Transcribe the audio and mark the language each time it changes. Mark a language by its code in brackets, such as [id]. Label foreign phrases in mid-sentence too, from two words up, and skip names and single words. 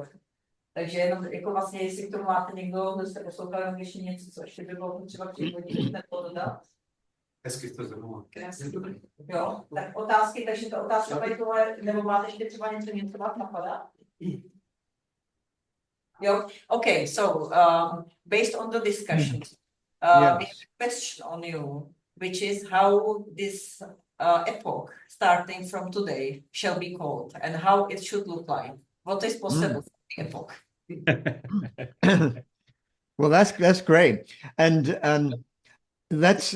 [cs] Takže jenom jako vlastně, jestli k tomu máte někdo, kdo jste poslouchali ještě něco, co ještě by bylo třeba přihodit, nebo dodat. Hezky to zhrnula. Jo, tak otázky, takže ta otázka tady tohle, nebo máte ještě třeba něco vás napadá? Jo, [en] okay, so based on the discussion, we have a question on you, which is how this epoch, starting from today, shall be called and how it should look like. What is possible for the epoch? Well, that's great, and let's.